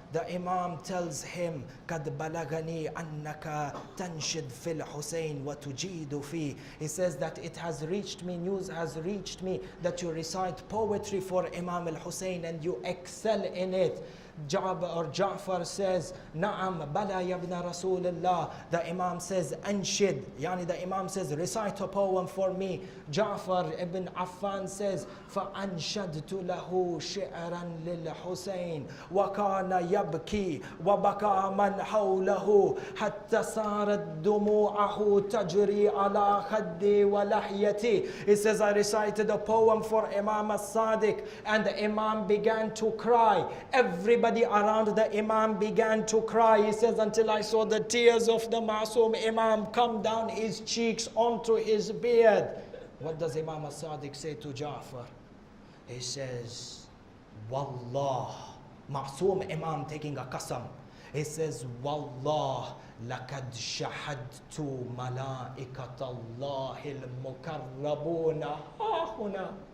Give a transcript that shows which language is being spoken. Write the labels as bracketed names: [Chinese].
[English] The Imam tells him, [Arabic] قَدْ بَلَغَنِي أَنَّكَ تَنْشِدْ فِي الْحُسَيْنِ وَتُجِيدُ فِي. [English] He says that it has reached me, news has reached me that you recite poetry for Imam al-Hussein and you excel in it. Ja'far says, [Arabic] Na'am, bala ya ibn Rasulullah. [English] The Imam says, Anshid. Yani the Imam says, recite a poem for me. Ja'far ibn Affan says, [Arabic] فَأَنْشَدْتُ لَهُ شِعْرًا لِلْحُسَيْنِ وَكَانَ يَبْكِي وَبَكَى مَنْ حَوْلَهُ حَتَّى صَارَتْ دُمُوعَهُ تَجْرِي عَلَى خَدِّي وَلَحْيَتِي. [English] He says, I recited a poem for Imam al-Sadiq and the Imam began to cry. Everybody around the Imam began to cry. He says, until I saw the tears of the Masoom Imam come down his cheeks onto his beard. What does Imam al-Sadiq say to Ja'far? He says, Wallah, Masoom Imam taking a qasam. He says, [Arabic] Wallah, لَقَدْ شَهَدْتُ مَلَائِكَةَ اللَّهِ الْمُكَرَّبُونَ هَا هُنَا.